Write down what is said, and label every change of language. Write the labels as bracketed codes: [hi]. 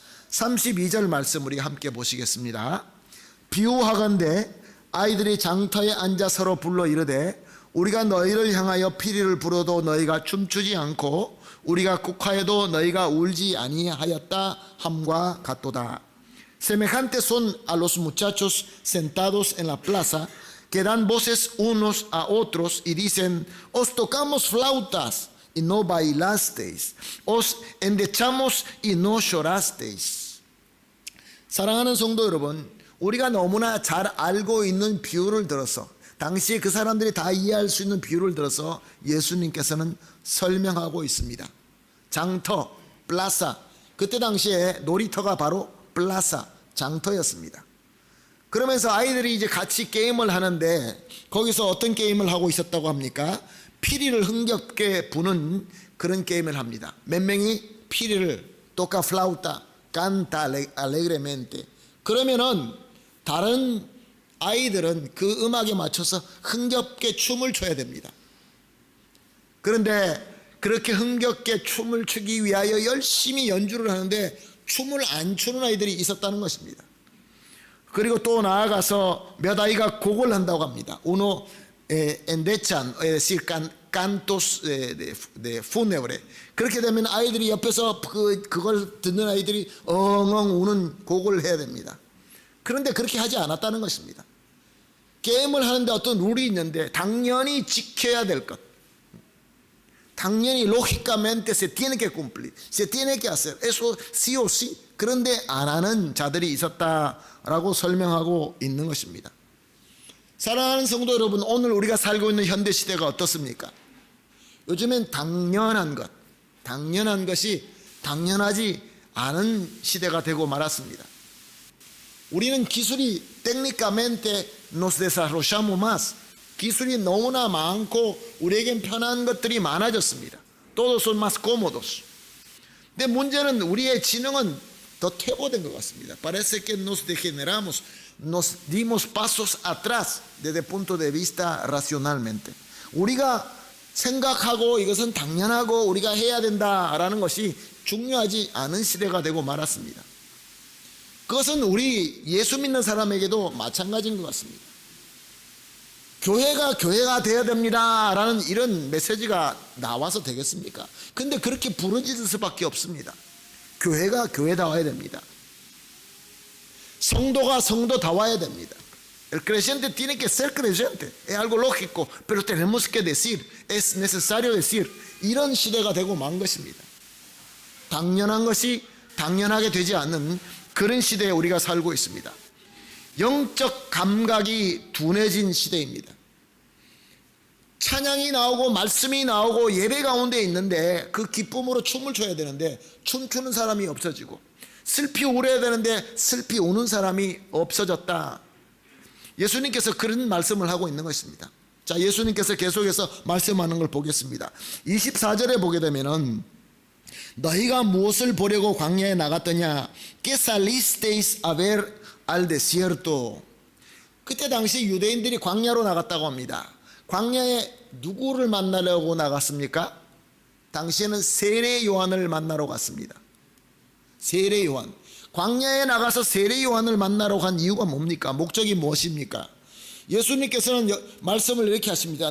[ko] 32절 말씀 우리 함께 보시겠습니다. 비유하건대 아이들이 장터에 앉아 서로 불러 이르되 우리가 너희를 향하여 피리를 불어도 너희가 춤추지 않고 우리가 국화에도 너희가 울지 아니하였다 함과 같도다. [es] Semejante son a los muchachos sentados en la plaza que dan voces unos a otros y dicen: os tocamos flautas y no bailasteis, os endechamos y no llorasteis. [ko] 사랑하는 성도 여러분, 우리가 너무나 잘 알고 있는 비유를 들어서, 당시에 그 사람들이 다 이해할 수 있는 비유를 들어서 예수님께서는 설명하고 있습니다. 장터, 플라사, 그때 당시에 놀이터가 바로 플라사, 장터였습니다. 그러면서 아이들이 이제 같이 게임을 하는데 거기서 어떤 게임을 하고 있었다고 합니까? 피리를 흥겹게 부는 그런 게임을 합니다. 몇 명이 피리를 [es] toca flauta, canta alegremente. [ko] 그러면은 다른 아이들은 그 음악에 맞춰서 흥겹게 춤을 춰야 됩니다. 그런데 그렇게 흥겹게 춤을 추기 위하여 열심히 연주를 하는데 춤을 안 추는 아이들이 있었다는 것입니다. 그리고 또 나아가서 몇 아이가 곡을 한다고 합니다. [es] Uno endechan, es decir, cantos de fúnebre. [ko] 그렇게 되면 아이들이 옆에서 그걸 듣는 아이들이 엉엉 우는 곡을 해야 됩니다. 그런데 그렇게 하지 않았다는 것입니다. 게임을 하는데 어떤 룰이 있는데 당연히 지켜야 될 것, 당연히 [es] lógicamente se tiene que cumplir, se tiene que hacer, eso sí o sí. [ko] 그런데 안 하는 자들이 있었다라고 설명하고 있는 것입니다. 사랑하는 성도 여러분, 오늘 우리가 살고 있는 현대 시대가 어떻습니까? 요즘엔 당연한 것이 당연하지 않은 시대가 되고 말았습니다. 우리는 기술이 [es] técnicamente nos desarrollamos más. [ko] 기술이 너무나 많고 우리에겐 편한 것들이 많아졌습니다. [es] Todos son más cómodos. [ko] 근데 문제는 우리의 지능은 더 퇴보된 것 같습니다. [es] Parece que nos degeneramos, nos dimos pasos atrás desde el punto de vista racionalmente. [ko] 우리가 생각하고 이것은 당연하고 우리가 해야 된다라는 것이 중요하지 않은 시대가 되고 말았습니다. 그것은 우리 예수 믿는 사람에게도 마찬가지인 것 같습니다. 교회가 되어야 됩니다 라는 이런 메시지가 나와서 되겠습니까? 근데 그렇게 부르짖을 수밖에 없습니다. 교회가 교회다워야 됩니다. 성도가 성도다워야 됩니다. [es] El creyente tiene que ser creyente. Es algo lógico, pero tenemos que decir, es necesario decir, [ko] 이런 시대가 되고 만 것입니다. 당연한 것이 당연하게 되지 않는 그런 시대에 우리가 살고 있습니다. 영적 감각이 둔해진 시대입니다. 찬양이 나오고 말씀이 나오고 예배 가운데 있는데 그 기쁨으로 춤을 춰야 되는데 춤추는 사람이 없어지고, 슬피 울어야 되는데 슬피 우는 사람이 없어졌다. 예수님께서 그런 말씀을 하고 있는 것입니다. 자, 예수님께서 계속해서 말씀하는 걸 보겠습니다. 24절에 보게 되면은 너희가 무엇을 보려고 광야에 나갔더냐? [es] Que salisteis a ver al desierto. [ko] 그때 당시 유대인들이 광야로 나갔다고 합니다. 광야에 누구를 만나려고 나갔습니까? 당시에는 세례 요한을 만나러 갔습니다. 세례 요한. 광야에 나가서 세례 요한을 만나러 간 이유가 뭡니까? 목적이 무엇입니까? 예수님께서는 말씀을 이렇게 하십니다.